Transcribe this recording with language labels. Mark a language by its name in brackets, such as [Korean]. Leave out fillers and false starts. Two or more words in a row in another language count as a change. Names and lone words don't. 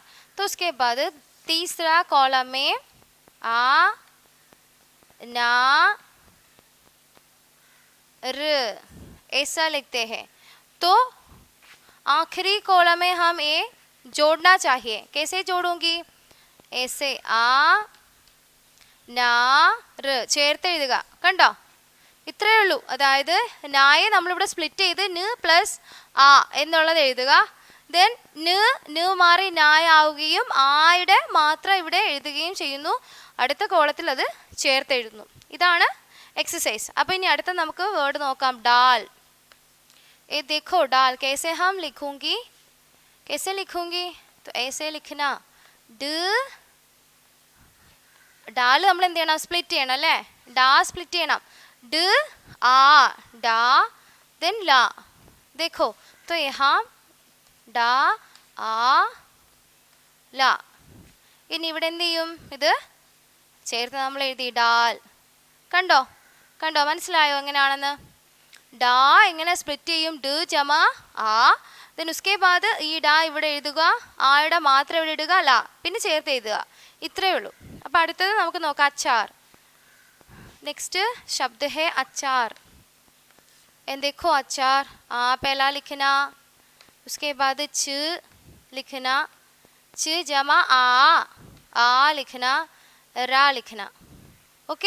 [Hindi] तो उसके बाद तीसरा कॉलम में आ ना र ऐसा लिखते हैं. तो आखिरी कॉलम में हम ये जोड़ना चाहिए. कैसे जोड़ूंगी? ऐसे आ [Malayalam] നാ റ് ചേർത്ത് എഴുതുക. കണ്ടോ? ഇത്രയേ ഉള്ളൂ. അതായത് നായെ നമ്മളിവിടെ സ്പ്ലിറ്റ് ചെയ്ത് ന് പ്ലസ് ആ എന്നുള്ളത് എഴുതുക. ദെൻ ന് മാറി നായ ആവുകയും ആയുടെ മാത്രം ഇവിടെ എഴുതുകയും ചെയ്യുന്നു. അടുത്ത കോളത്തിൽ അത് ചേർത്ത് എഴുതുന്നു. ഇതാണ് एक्सरसाइज. അപ്പോൾ ഇനി അടുത്ത നമുക്ക് വേർഡ് നോക്കാം. [Hindi] डाल. ये देखो डाल कैसे हम लिखूंगी, कैसे लिखूंगी? तो ऐसे लिखना. डाल [Malayalam] നമ്മൾ എന്ത് ചെയ്യണം? സ്പ്ലിറ്റ് ചെയ്യണം അല്ലേ? ഡാ സ്പ്ലിറ്റ് ചെയ്യണം. ഡ ആ ഡാ देन ला. [Hindi] देखो तो यहाँ [Malayalam] ഡാ ആ ല. ഇനി ഇവിടെ എന്ത് ചെയ്യും? ഇത് ചേർത്ത് നമ്മൾ എഴുതി ഡാൽ. കണ്ടോ? കണ്ടോ? മനസ്സിലായോ എങ്ങനെയാണെന്ന്? ഡാ എങ്ങനെ സ്പ്ലിറ്റ് ചെയ്യും? ഡ ജമാ ആ. ദെൻ [Hindi] उसके बाद [Malayalam] ഈ ഡാ ഇവിടെ എഴുതുക, ആയുടെ മാത്രം ഇവിടെ ഇടുക, ല പിന്നെ ചേർത്ത് എഴുതുക. ഇത്രയേ ഉള്ളൂ. അപ്പോൾ അടുത്തത് നമുക്ക് നോക്കാം. അച്ചാർ. [Hindi] नेक्स्ट शब्द है अचार. एंड देखो अचार पहला लिखना, उसके बाद च लिखना, च जमा आ लिखना, रा लिखना. ओके.